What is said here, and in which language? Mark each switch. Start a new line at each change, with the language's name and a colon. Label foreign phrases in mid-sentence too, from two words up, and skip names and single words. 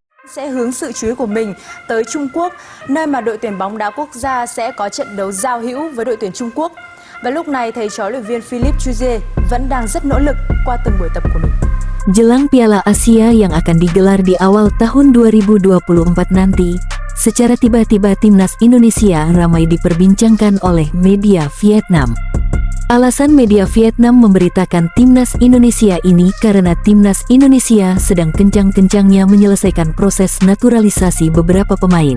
Vietnamese: sẽ hướng sự chú ý của mình tới Trung Quốc, nơi mà đội tuyển bóng đá quốc gia sẽ có trận đấu giao hữu với đội tuyển Trung Quốc. Và lúc này, thầy trò luyện viên Philippe Chuzier vẫn đang rất nỗ lực qua từng buổi tập của mình.
Indonesian: Jelang Piala Asia yang akan digelar di awal tahun 2024 nanti, secara tiba-tiba timnas Indonesia ramai diperbincangkan oleh media Vietnam. Alasan media Vietnam memberitakan timnas Indonesia ini karena timnas Indonesia sedang kencang-kencangnya menyelesaikan proses naturalisasi beberapa pemain.